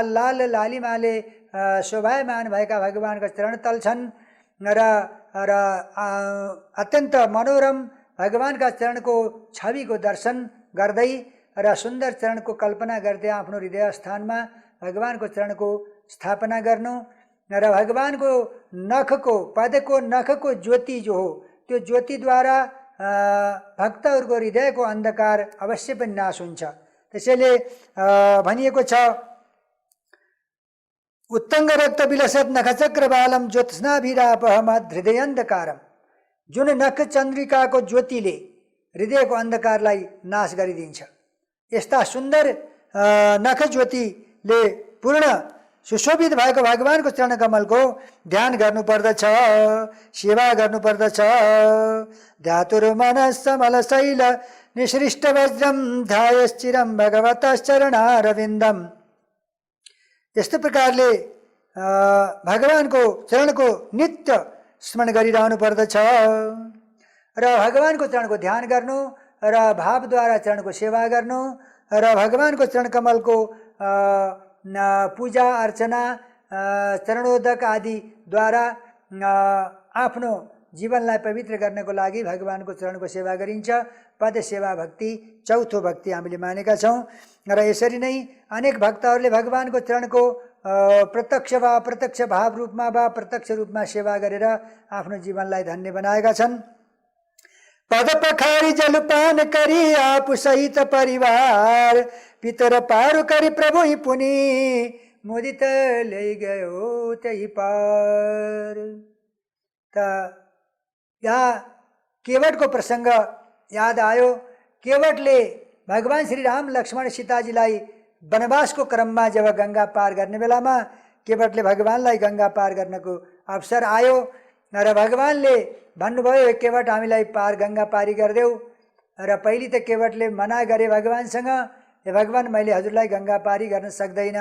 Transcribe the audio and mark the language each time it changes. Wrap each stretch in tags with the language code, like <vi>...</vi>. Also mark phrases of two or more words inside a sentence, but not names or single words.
<ne>लाल लालिमाले शोभायमान भएका भगवानका चरण तल छन् र अत्यन्त मनोरम भगवानका चरणको छविको दर्शन गर्दै र सुन्दर चरणको कल्पना गर्दै आफ्नो हृदय स्थानमा भगवानको चरणको स्थापना गर्नु र भगवानको नखको पदको नखको ज्योति जो हो त्यो ज्योतिद्वारा भक्तहरूको हृदयको अन्धकार अवश्य पनि नाश हुन्छ।</ne> <sa>त्यसैले भनिएको छ उत्तंग रक्त बिलसत नख चक्रवालम ज्योत्स्नाभिरापहमद हृदयन्धकारम।</sa> <ne>जुन नख चन्द्रिकाको ज्योतिले हृदयको अन्धकारलाई नाश गरिदिन्छ, यस्ता सुन्दर नख ज्योतिले पूर्ण सुशोभित भएको भगवानको चरण कमलको ध्यान गर्नुपर्दछ, सेवा गर्नुपर्दछ।</ne> <sa>ध्यातुर्मनस्समल शैल निसृष्ट वज्रम ध्यायश्चिरम भगवतश्चरणारविन्दम।</sa> <ne>यस्तो प्रकारले भगवानको चरणको नित्य स्मरण गरिरहनु पर्दछ र भगवानको चरणको ध्यान गर्नु र भावद्वारा चरणको सेवा गर्नु र भगवानको चरण कमलको पूजा अर्चना चरणोदक आदि द्वारा आफ्नो जीवनलाई पवित्र गर्नको लागि भगवानको चरणको सेवा गरिन्छ। पद सेवा भक्ति चौथो भक्ति हामीले मानेका छौँ र यसरी नै अनेक भक्तहरूले भगवानको चरणको प्रत्यक्ष वा अप्रत्यक्ष भाव रूपमा वा प्रत्यक्ष रूपमा सेवा गरेर आफ्नो जीवनलाई धन्य बनाएका छन्।</ne> <awa>पद पखारी जलपान करी आफू सहित परिवार पितर पार करी प्रभु ही पुनि मुदित लै गयो त्यही पार।</awa> <ne>त यहाँ केवटको प्रसङ्ग याद आयो। केवटले भगवान श्री राम लक्ष्मण सीताजीलाई वनवासको क्रममा जब गङ्गा पार गर्ने बेलामा केवटले भगवानलाई गङ्गा पार गर्नको अवसर आयो र भगवानले भन्नुभयो केवट हामीलाई पार गङ्गा पारी गरिदेऊ। र पहिले त केवटले मना गरे भगवानसँग, हे भगवान मैले हजुरलाई गङ्गा पारी गर्न सक्दैन।</ne>